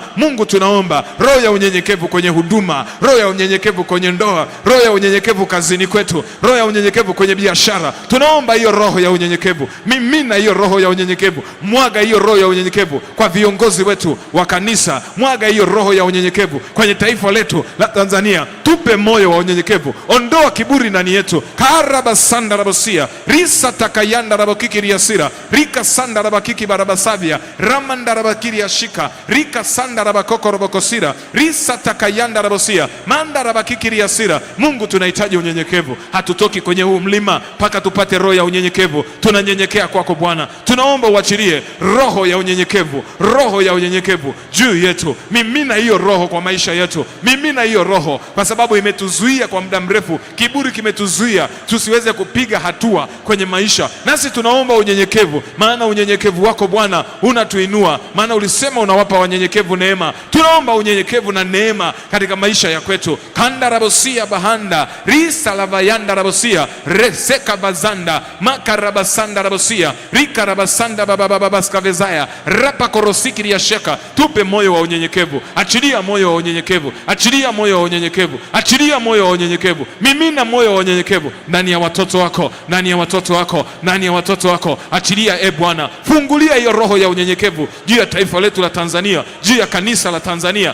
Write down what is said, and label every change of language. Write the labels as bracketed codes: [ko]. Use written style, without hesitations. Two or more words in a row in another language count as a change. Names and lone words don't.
[sw] Mungu, tunaomba roho ya unyenyekevu kwenye huduma, roho ya unyenyekevu kwenye ndoa, roho ya unyenyekevu kazini kwetu, roho ya unyenyekevu kwenye biashara. Tunaomba hiyo roho ya unyenyekevu, mimina hiyo roho ya unyenyekevu, mwaga hiyo roho ya unyenyekevu kwa viongozi wetu wa kanisa, mwaga hiyo roho ya unyenyekevu kwenye taifa letu la Tanzania. Tupe moyo wa unyenyekevu, ondoa kiburi ndani yetu. Karabasanda rabosia risa takayanda rabakiki riasira rika sanda rabakiki barabasavia ramanda rabakiri ashika rika sanda rabakoko robokosira risa takayanda rabosia manda rabakiki riasira. Mungu, tunahitaji unyenyekevu. Hatutoki kwenye huu mlima mpaka tupate roho ya unyenyekevu. Tunanyenyekea kwako Bwana, tunaomba uachilie roho ya unyenyekevu, roho ya unyenyekevu juu yetu. Mimina hiyo roho kwa maisha yetu, mimina hiyo roho, kwa sababu imetuzuia kwa muda mrefu. Kiburi kimetuzuia tusiweze kupiga hatua kwenye maisha. Nasi tunaomba unyenyekevu, maana unyenyekevu wako Bwana unatuinua, maana ulisema unawapa wanyenyekevu neema. Tunaomba unyenyekevu na neema katika maisha ya kwetu. Kanda rabosia bahanda risa lavayanda rabosia reseka bazanda makarabasanda rabosia rika rabasanda babababaskavezaya rapa korosiki ya sheka. Tupe moyo wa unyenyekevu, achilia moyo wa unyenyekevu, achilia moyo wa unyenyekevu, achilia moyo wa unyenyekevu. Mimina moyo wa unyenyekevu ndani ya watoto wako, ndani ya watoto wako, ndani ya watoto wako. Achilia Bwana, fungulia hiyo roho ya unyenyekevu juu ya taifa letu la Tanzania, juu ya kanisa la Tanzania.